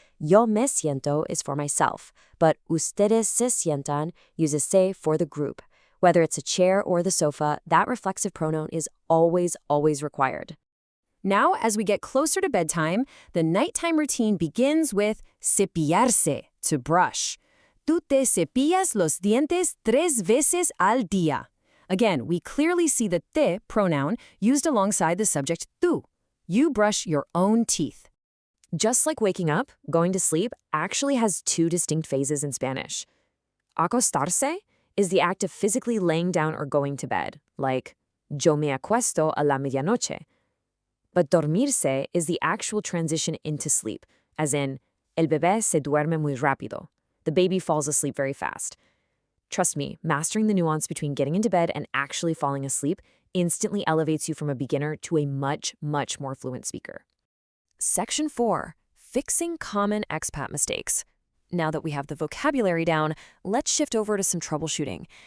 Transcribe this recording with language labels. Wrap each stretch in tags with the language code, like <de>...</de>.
<en>Yo me siento is for myself, but ustedes se sientan uses se for the group. Whether it's a chair or the sofa, that reflexive pronoun is always, always required. Now, as we get closer to bedtime, the nighttime routine begins with cepillarse, to brush.</en> <es>Tú te cepillas los dientes 3 veces al día.</es> <en>Again, we clearly see the te pronoun used alongside the subject tú. You brush your own teeth. Just like waking up, going to sleep actually has 2 distinct phases in Spanish. Acostarse is the act of physically laying down or going to bed, like yo me acuesto a la medianoche. But dormirse is the actual transition into sleep, as in el bebé se duerme muy rápido. The baby falls asleep very fast. Trust me, mastering the nuance between getting into bed and actually falling asleep instantly elevates you from a beginner to a much, much more fluent speaker. Section 4. Fixing common expat mistakes. Now that we have the vocabulary down, let's shift over to some troubleshooting.</en>